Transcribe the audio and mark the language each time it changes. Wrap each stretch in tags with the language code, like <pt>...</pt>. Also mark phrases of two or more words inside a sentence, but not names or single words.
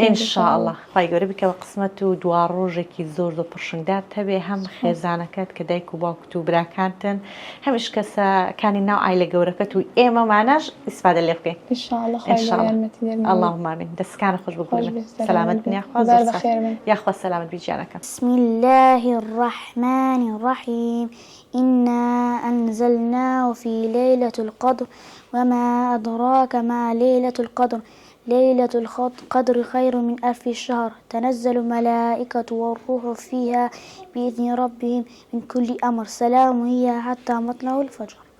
<ckb>ئینشاءڵڵا خی گەورە بیکە بە قسمەت و دوا ڕۆژێکی زۆر زۆر پڕشنگدار هەبێ هەم خێزانەکەت کە دایک و باوکت و براکانتن هەمیش کەسەکانی ناو ئایلە گەورەکەت و ئێمەمانەش ئیسفادە لێ بکەین ئینشاءڵڵا خی گەورە یارمەتی دەرم</ckb> <ar>اللهم آمین</ar> <ckb>دەستکانە خۆش بگوژن سەلامەت بن یاخوا سەلامەت بی گیانەکەم</ckb> <ar>بسم الله الرحمن الرحيم إنا أنزلناه في ليلة القدر وما أدراك ما ليلة القدر ليلة القدر خير من 1000 شهر تنزل الملائكة والروح فيها بإذن ربهم من كل أمر سلام هي حتى مطلع الفجر.</ar>